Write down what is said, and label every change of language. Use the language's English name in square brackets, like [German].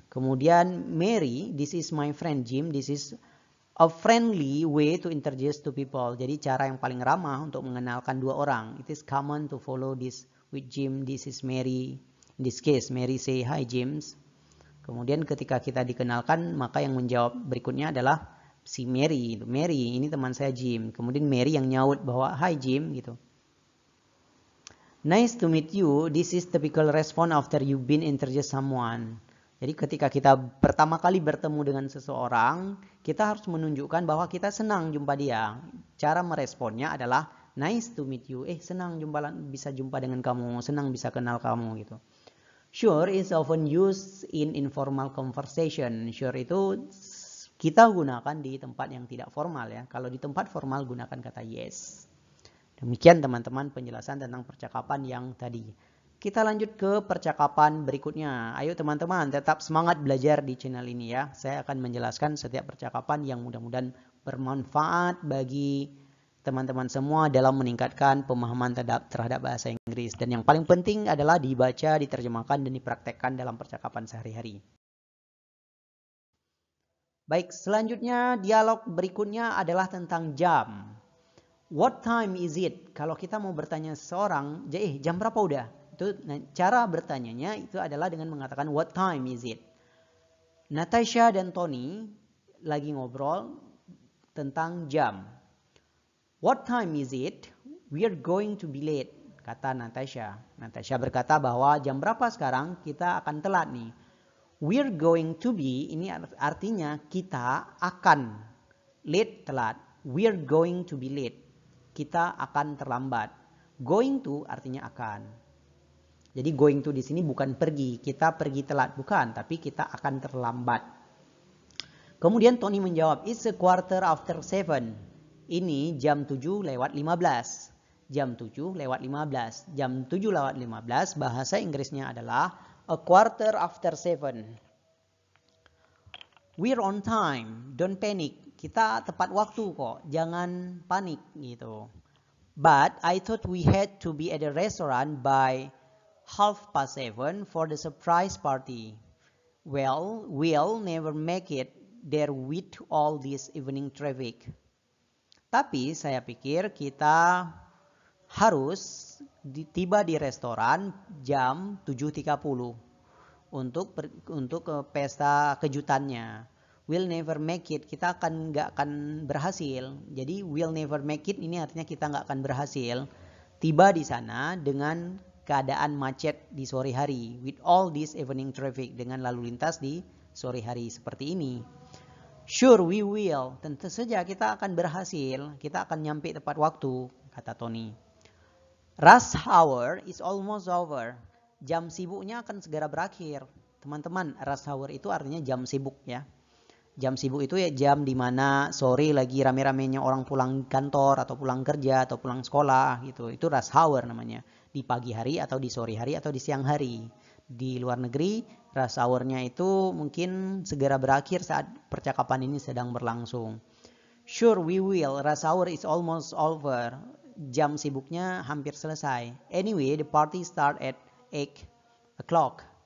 [English] Kemudian Mary, this is my friend Jim. This is a friendly way to introduce to people. [Indonesian] Jadi cara yang paling ramah untuk mengenalkan dua orang. [English] It is common to follow this with Jim. This is Mary. In this case, Mary say, hi James. [Indonesian] Kemudian ketika kita dikenalkan, maka yang menjawab berikutnya adalah si Mary. Mary, ini teman saya Jim. Kemudian Mary yang nyaut bahwa, [English] hi Jim, [Indonesian] gitu. [English] Nice to meet you. This is typical response after you've been introduced someone. [Indonesian] Jadi ketika kita pertama kali bertemu dengan seseorang, kita harus menunjukkan bahwa kita senang jumpa dia. Cara meresponnya adalah, [English] nice to meet you. [Indonesian] Senang bisa jumpa dengan kamu, senang bisa kenal kamu, gitu. [English] Sure is often used in informal conversation. [Indonesian] Sure itu kita gunakan di tempat yang tidak formal ya. Kalau di tempat formal gunakan kata yes. Demikian teman-teman penjelasan tentang percakapan yang tadi. Kita lanjut ke percakapan berikutnya. Ayo teman-teman tetap semangat belajar di channel ini ya. Saya akan menjelaskan setiap percakapan yang mudah-mudahan bermanfaat bagi teman-teman semua dalam meningkatkan pemahaman terhadap bahasa Inggris. Dan yang paling penting adalah dibaca, diterjemahkan, dan dipraktekkan dalam percakapan sehari-hari. Baik, selanjutnya dialog berikutnya adalah tentang jam. [English] What time is it? [Indonesian] Kalau kita mau bertanya seseorang, jam berapa udah? Itu cara bertanyanya itu adalah dengan mengatakan [English] what time is it? [Indonesian] Natasha dan Tony lagi ngobrol tentang jam. [English] What time is it? We are going to be late, kata Natasha. [Indonesian] Natasha berkata bahwa jam berapa sekarang? Kita akan telat nih. [English] We're going to be, [Indonesian] ini artinya kita akan. Late, telat. [English] We're going to be late. [Indonesian] Kita akan terlambat. Going to artinya akan. Jadi going to di sini bukan pergi. Kita pergi telat, bukan. Tapi kita akan terlambat. Kemudian Tony menjawab, [English] it's a quarter after 7. [Indonesian] Ini jam 7 lewat 15. jam 7:15. Jam 7:15 bahasa Inggrisnya adalah [English] a quarter after 7. We're on time, don't panic. [Indonesian] Kita tepat waktu kok, jangan panik gitu. [English] But I thought we had to be at the restaurant by 7:30 for the surprise party. Well, we'll never make it there with all this evening traffic. [Indonesian] Tapi saya pikir kita harus tiba di restoran jam 7:30 untuk pesta kejutannya. [English] We'll never make it, [Indonesian] kita nggak akan berhasil. Jadi [English] we'll never make it [Indonesian] ini artinya kita nggak akan berhasil tiba di sana dengan keadaan macet di sore hari, [English] with all this evening traffic, [Indonesian] dengan lalu lintas di sore hari seperti ini. [English] Sure we will, [Indonesian] tentu saja kita akan berhasil, kita akan nyampe tepat waktu, kata Tony. [English] Rush hour is almost over, [Indonesian] jam sibuknya akan segera berakhir. Teman-teman, rush hour itu artinya jam sibuk ya. Jam sibuk itu ya jam dimana sore lagi rame-ramenya orang pulang kantor atau pulang kerja atau pulang sekolah gitu. Itu rush hour namanya. Di pagi hari atau di sore hari atau di siang hari. Di luar negeri rush hour-nya itu mungkin segera berakhir saat percakapan ini sedang berlangsung. [English] Sure we will, rush hour is almost over. [Indonesian] Jam sibuknya hampir selesai. [English] Anyway, the party start at 8 o'clock.